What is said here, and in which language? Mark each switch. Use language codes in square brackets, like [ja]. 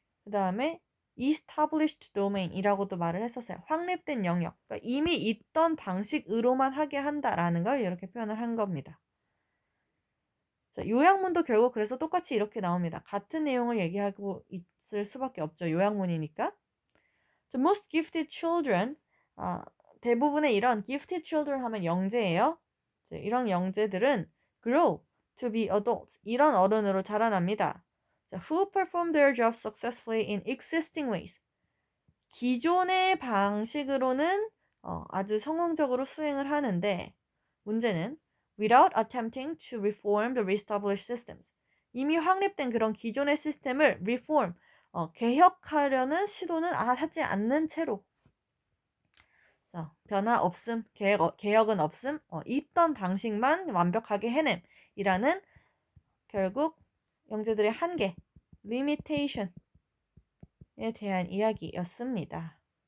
[ko] 그 다음에 established domain이라고도 말을 했었어요. 확립된 영역. 그러니까 이미 있던 방식으로만 하게 한다라는 걸 이렇게 표현을 한 겁니다. 자, 요약문도 결국 그래서 똑같이 이렇게 나옵니다. 같은 내용을 얘기하고 있을 수밖에 없죠. 요약문이니까. [en] So most gifted children, [ko] 대부분의 이런 [en] gifted children [ko] 하면 영재예요. 이런 영재들은 [en] grow to be adults, [ko] 이런 어른으로 자라납니다. [en] Who perform their jobs successfully in existing ways. [ko] 기존의 방식으로는 아주 성공적으로 수행을 하는데 문제는 [en] without attempting to reform the established systems. [ko] 이미 확립된 그런 기존의 시스템을 reform, 개혁하려는 시도는 하지 않는 채로 변화 없음, 개혁은 없음, 있던 방식만 완벽하게 해냄이라는 결국 영재들의 한계, limitation에 대한 이야기였습니다.